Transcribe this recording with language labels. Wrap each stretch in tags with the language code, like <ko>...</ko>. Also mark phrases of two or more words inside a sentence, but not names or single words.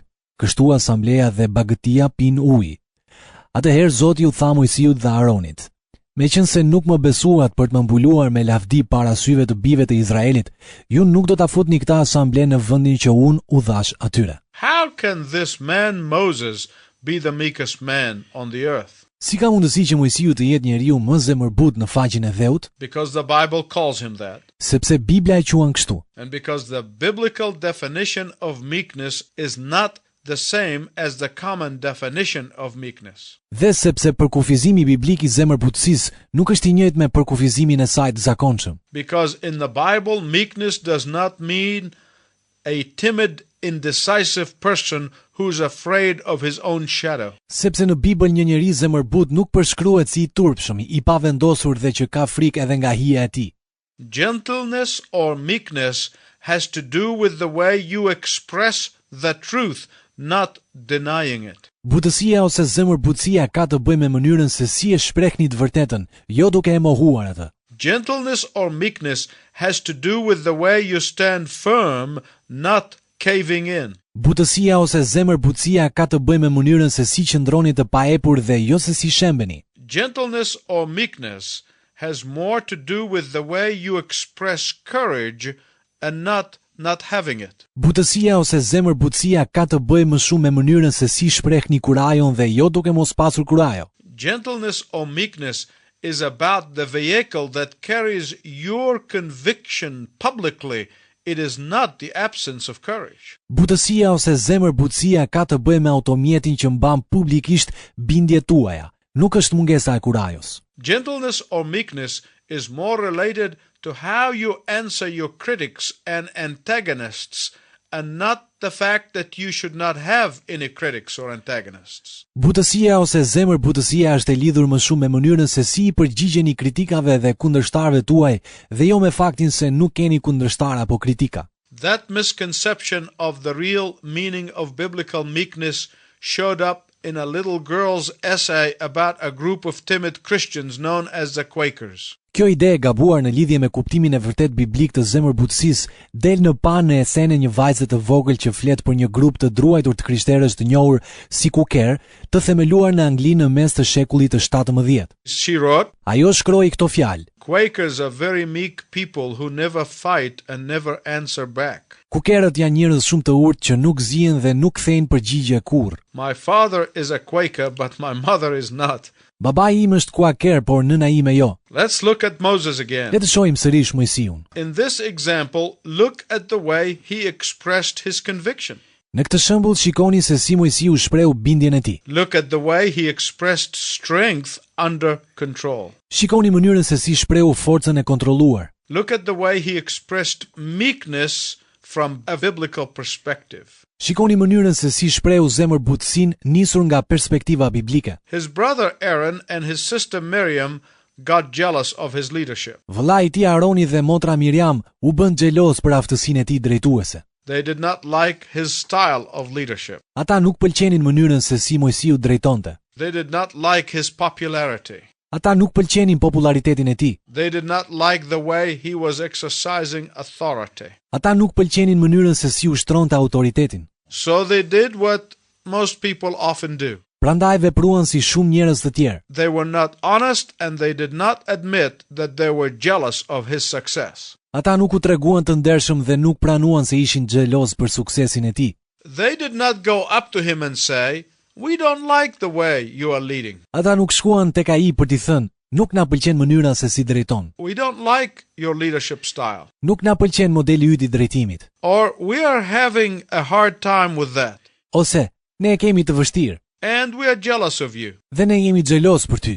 <sq>Kështu asambleja dhe bagëtia pin ujë. Atëherë Zoti u tha Mojsiut dhe Aronit: Meqense nuk më besuat për të më mbuluar me lavdi para syve të bijve të Izraelit, ju nuk do ta futni këtë asamble në vendin që unë u dhash atyre.</sq> <en>How can this man Moses be the meekest man on the earth?</en> <sq>Si ka mundësi që Mojsiu të jetë njeriu më zemërbut në faqen e dheut?</sq> <en>Because the Bible calls him that.</en> <sq>Sepse Bibla e quan kështu.</sq> <en>And because the biblical definition of meekness is not the same as the common definition of meekness.</en> <sq>Dhe sepse përkufizimi biblik i zemërbutësisë nuk është i njëjtë me përkufizimin e saj të zakonshëm.</sq> <en>Because in the Bible, meekness does not mean a timid, indecisive person who's afraid of his own shadow.</en> <sq>Sepse në Bibël një njeri zemërbut nuk përshkruhet si i turpshëm, i pavendosur dhe që ka frikë edhe nga hija e tij.</sq> <en>Gentleness or meekness has to do with the way you express the truth not denying it.</en> <sq>Butësia ose zemërbutësia ka të bëjë me mënyrën se si e shprehni të vërtetën, jo duke e mohuar atë.</sq> <en>Gentleness or meekness has to do with the way you stand firm, not caving in.</en> <sq>Butësia ose zemërbutësia ka të bëjë me mënyrën se si qëndroni të paepur dhe jo se si shembeni.</sq> <en>Gentleness or meekness has more to do with the way you express courage and not having it.</en> <sq>Butësia ose zemërbutësia ka të bëjë më shumë me mënyrën se si shprehni kurajon dhe jo duke mos pasur kurajo.</sq> <en>Gentleness or meekness is about the vehicle that carries your conviction publicly. It is not the absence of courage.</en> <sq>Butësia ose zemërbutësia ka të bëjë me automjetin që mban publikisht bindjet tuaja, nuk është mungesa e kurajos.</sq> <en>Gentleness or meekness is more related to how you answer your critics and antagonists, and not the fact that you should not have any critics or antagonists.</en> <sq>Butësia ose zemërbutësia është e lidhur më shumë me mënyrën se si I përgjigjeni kritikave dhe kundërshtarëve tuaj dhe jo me faktin se nuk keni kundërshtar apo kritika.</sq> <en>That misconception of the real meaning of biblical meekness showed up in a little girl's essay about a group of timid Christians known as the Quakers.</en> <sq>Kjo ide e gabuar në lidhje me kuptimin e vërtet biblik të zemërbutësisë del në pan në esen e një vajze të vogël që flet për një grup të druajtur të krishterësh të njohur si Quaker, të themeluar në Angli në mes të shekullit të 17.</sq> <en>She wrote,</en> <sq>Ajo shkroi këto fjalë:</sq> <en>Quakers are very meek people who never fight and never answer back.</en> <sq>Quakerët janë njerëz shumë të urtë që nuk zihen dhe nuk kthejnë përgjigje kurrë.</sq> <en>My father is a Quaker, but my mother is not.</en> <sq>Babai im është Quaker, por nëna ime jo.</sq> <en>Let's look at Moses again.</en> <sq>Le të shohim sërish Mojsiun.</sq> <en>In this example, look at the way he expressed his conviction.</en> <sq>Në këtë shembull shikoni se si Mojsiu shprehu bindjen e tij.</sq> <en>Look at the way he expressed strength under control.</en> <sq>Shikoni mënyrën se si shprehu forcën e kontrolluar.</sq> <en>Look at the way he expressed meekness from a biblical perspective.</en> <sq>Shikoni mënyrën se si shprehu zemërbutësinë nisur nga perspektiva biblike.</sq> <en>His brother Aaron and his sister Miriam got jealous of his leadership.</en> <sq>Vëllai I tij Aroni dhe motra Miriam u bën xheloz për aftësinë e tij drejtuese.</sq> <en>They did not like his style of leadership.</en> <sq>Ata nuk pëlqenin mënyrën se si Mojsiu drejtonte.</sq> <en>They did not like his popularity.</en> <sq>Ata nuk pëlqenin popularitetin e tij.</sq> <en>They did not like the way he was exercising authority.</en> <sq>Ata nuk pëlqenin mënyrën se si ushtronte autoritetin.</sq> <en>So they did what most people often do.</en> <sq>Prandaj vepruan si shumë njerëz të tjerë.</sq> <en>They were not honest and they did not admit that they were jealous of his success.</en> <sq>Ata nuk u treguan të ndershëm dhe nuk pranuan se ishin xheloz për suksesin e tij.</sq> <en>They did not go up to him and say, "We don't like the way you are leading.</en> <sq>Ata nuk shkuan tek ai për t'i thënë, nuk na pëlqen mënyra se si drejton.</sq> <en>We don't like your leadership style.</en> <sq>Nuk na pëlqen modeli yt I drejtimit.</sq> <en>Or we are having a hard time with that.</en> <sq>Ose, ne e kemi të vështirë</sq> <en>And we are jealous of you."</en> <sq>dhe ne jemi xheloz për ty.</sq>